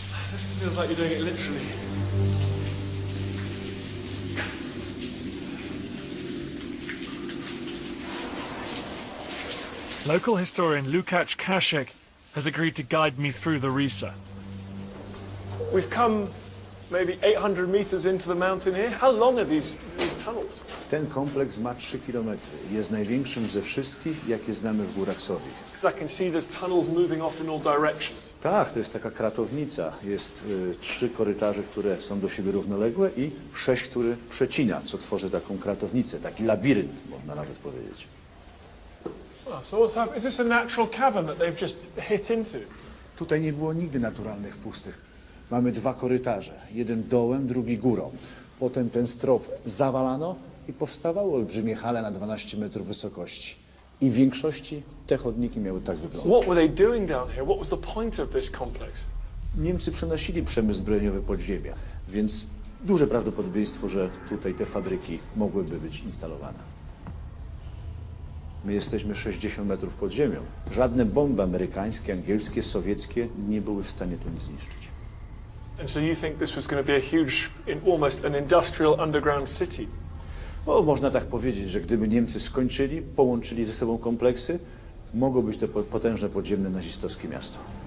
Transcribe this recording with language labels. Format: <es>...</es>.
<en>This feels like you're doing it literally. Local historian Lukács Kasek has agreed to guide me through the RISA. We've come maybe 800 meters into the mountain here. How long are these tunnels?</en> <pl>Ten kompleks ma 3 km. Jest największym ze wszystkich, jakie znamy w Górach Sowich.</pl> <en>I can see there's tunnels moving off in all directions.</en> <pl>Tak, to jest taka kratownica. Jest 3 korytarze, które są do siebie równoległe i 6, które przecina, co tworzy taką kratownicę, taki labirynt, można nawet powiedzieć.</pl> <en>So what's happened? Is this a natural cavern that they've just hit into?</en> <pl>Tutaj nie było nigdy naturalnych pustych. Mamy 2 korytarze, jeden dołem, drugi górą. Potem ten strop zawalano i powstawały olbrzymie hale na 12 metrów wysokości. I w większości te chodniki miały tak wyglądać.</pl> <en>So what were they doing down here? What was the point of this complex?</en> <pl>Niemcy przenosili przemysł zbrojeniowy pod ziemię, więc duże prawdopodobieństwo, że tutaj te fabryki mogłyby być instalowane. My jesteśmy 60 metrów pod ziemią. Żadne bomby amerykańskie, angielskie, sowieckie nie były w stanie tu nic zniszczyć.</pl> <en>And so you think this was going to be a huge, almost an industrial underground city?</en> <pl>O, można tak powiedzieć, że gdyby Niemcy skończyli, połączyli ze sobą kompleksy, mogło być to potężne podziemne nazistowskie miasto.</pl>